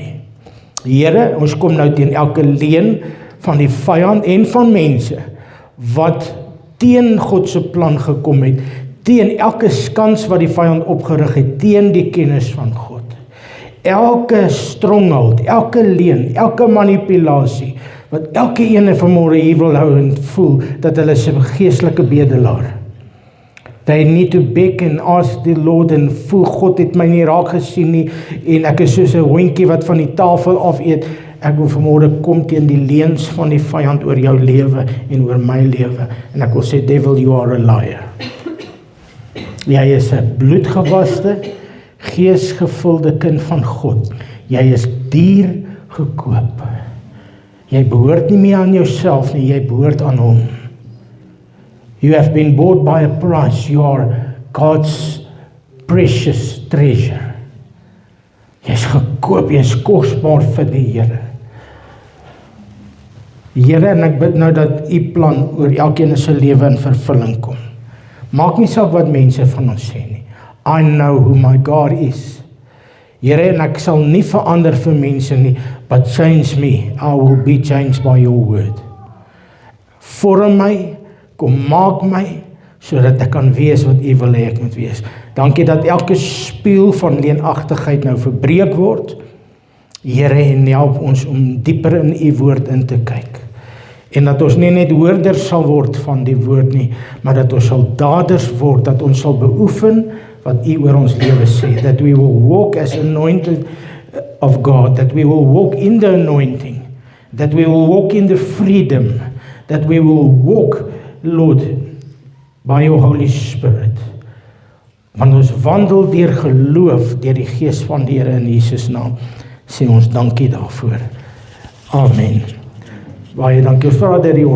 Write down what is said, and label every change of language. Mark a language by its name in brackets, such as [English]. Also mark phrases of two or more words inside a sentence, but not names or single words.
[Afrikaans] Here, ons kom nou teen elke leuen van die vyand en van mense wat teen God se plan gekom het, teen elke skans wat die vyand opgerig het, teen die kennis van God. Elke stronghold, elke leuen, elke manipulasie, wat elke ene vanmôre hier wil hou en voel dat hulle is 'n geestelike bedelaar. [English] They need to beg and ask the Lord [Afrikaans] en voel God het my nie raak gesien nie en ek is soos 'n hondjie wat van die tafel af eet. Ek wil vanmôre kom teen die leuns van die vyand oor jou lewe en oor my lewe en ek wil sê [English] devil, you are a liar. [Afrikaans] Jy is 'n bloedgewaste, geesgevulde kind van God. Jy is duur gekoop. Jy behoort nie meer aan jouself nie, jy behoort aan hom. [English] You have been bought by a price. You are God's precious treasure. [Afrikaans] Jy is gekoop, jy is kosbaar vir die Here. Here, en ek bid nou dat U plan oor elkeen se lewe in vervulling kom. Maak nie saak wat mense van ons sê nie. [English] I know who my God is. [Afrikaans] Here, en ek sal nie verander vir mense nie, [English] but change me. I will be changed by your word. [Afrikaans] Vorm my, kom maak my, sodat ek kan wees wat U wil hê ek moet wees. Dankie dat elke spieël van leenagtigheid nou verbreek word. Here, en help ons om dieper in U woord in te kyk. En dat ons nie net hoorders sal word van die woord nie, maar dat ons sal daders word, dat ons sal beoefen wat U oor ons lewe sê. [English] That we will walk as anointed of God, that we will walk in the anointing, that we will walk in the freedom, that we will walk, Lord, by your Holy Spirit. [Afrikaans] Want ons wandel deur geloof, deur die Gees van die Here in Jesus naam. Sê ons dankie daarvoor. Amen. Baie dankie, Vader, die